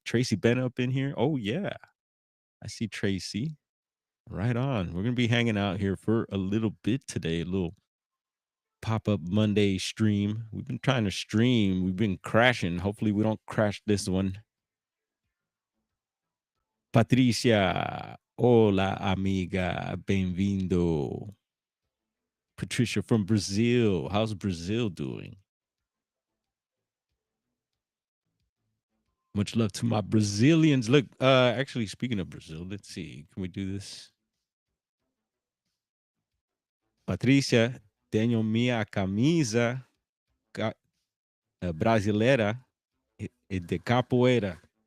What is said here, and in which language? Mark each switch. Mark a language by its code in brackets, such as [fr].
[en] Tracy Bennett up in here. Oh, yeah. I see Tracy. Right on. We're going to be hanging out here for a little bit today, a little pop up Monday stream. We've been trying to stream, we've been crashing. Hopefully, we don't crash this one. [pt] Patricia, [es] hola [pt] amiga, bem-vindo. [en] Patricia from Brazil. How's Brazil doing? Much love to my Brazilians. Look, actually, speaking of Brazil, let's see. Can we do this? [pt] Patricia, tenho minha camisa brasileira e de capoeira.